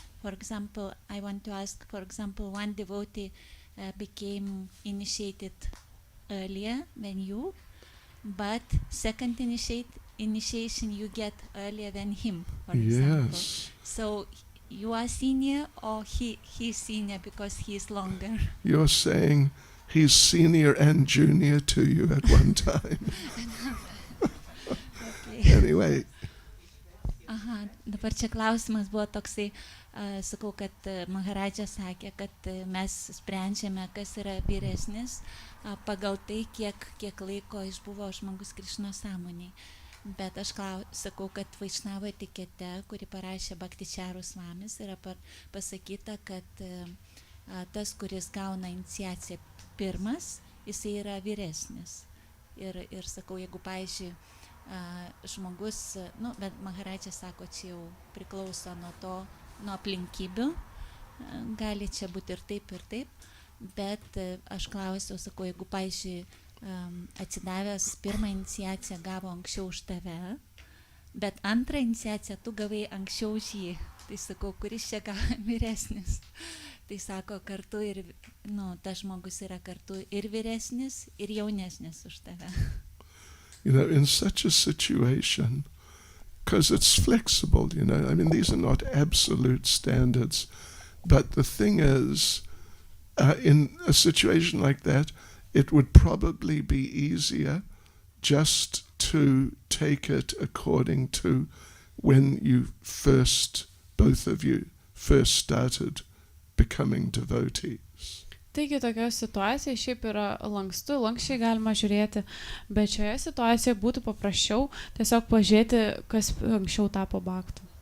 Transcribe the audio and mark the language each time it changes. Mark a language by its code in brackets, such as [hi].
[en] For example, I want to ask, for example, one devotee became initiated earlier than you, but second initiation you get earlier than him, for example. Yes. So you are senior or he's senior because he's longer? You're saying he's senior and junior to you at one time. Okay. Anyway. [lt] Aha, dabar čia klausimas buvo toksai, sakau, kad Maharadžas sakė, kad mes sprendžiame, kas yra vyresnis, pagal tai, kiek laiko išbuvo žmogus Krišnos sąmonėj. Bet aš sakau, kad Vaishnava etikete, kuri parašė Bhakti Čaitanya Swamis, yra pasakyta, kad tas, kuris gauna iniciaciją pirmas, jisai yra vyresnis. Ir sakau, jeigu, pavyzdžiui, žmogus, bet Maharadžas sako, čia jau priklauso nuo aplinkybių, gali čia būti ir taip, Bet aš klausiau, sakau, jeigu, pavyzdžiui, atsidavęs pirmą iniciaciją gavo anksčiau už tave, bet antrą iniciaciją tu gavai anksčiau už jį. Tai sakau, kuris čia vyresnis. Tai sako, kartu ir, tas žmogus yra kartu ir vyresnis, ir jaunesnis už tave. [en] You know, in such a situation, because it's flexible, you know, I mean, these are not absolute standards, but the thing is, in a situation like that, it would probably be easier just to take it according to when you first, both of you, first started becoming devotees. [lt] Taigi tokioje situacijoje šiaip yra lankščiai galima žiūrėti, bet šioje situacijoje būtų paprasčiau tiesiog pažiūrėti, kas anksčiau tapo bhaktu.